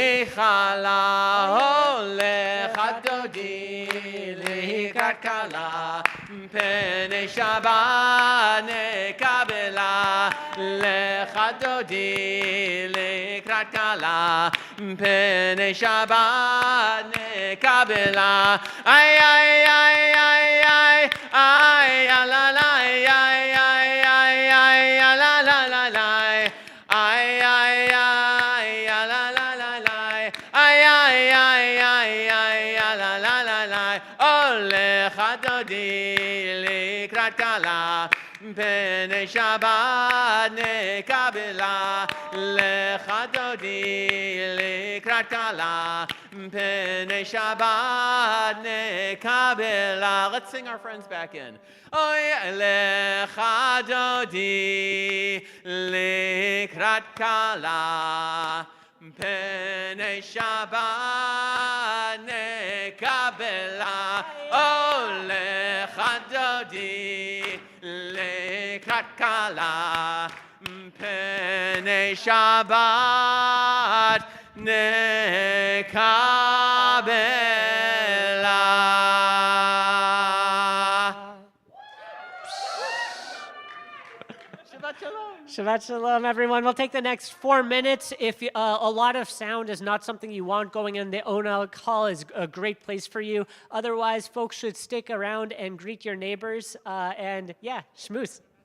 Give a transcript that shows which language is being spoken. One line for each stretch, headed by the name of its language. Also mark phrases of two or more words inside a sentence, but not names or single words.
Hebrew: כלה, לכה דודי, לקראת כלה, פני שבת נקבלה, לכה דודי, לקראת כלה, פני שבת נקבלה. Ay, ay, ay, ay, ay, ay, la, la, ay, ay, ay, ay, ay, la, la, la, la. Ay, ay, ay, la, la, la, la. Ay, ay, ay, ay, ay, la, la, la, la. לכה דודי לקראת כלה, פני שבת נקבלה, לכה דודי לקראת כלה, פני שבת נקבלה.
English: Let's sing our friends back in. Oh yeah,
Hebrew: לכה דודי לקראת כלה, פני שבת נקבלה. Oh לכה דודי לקראת כלה, פני שבת נקבלה. שבת שלום. שבת שלום,
English: everyone. We'll take the next 4 minutes. If a lot of sound is not something you want going in, the Onal Hall is a great place for you. Otherwise, folks should stick around and greet your neighbors. And yeah, schmooze.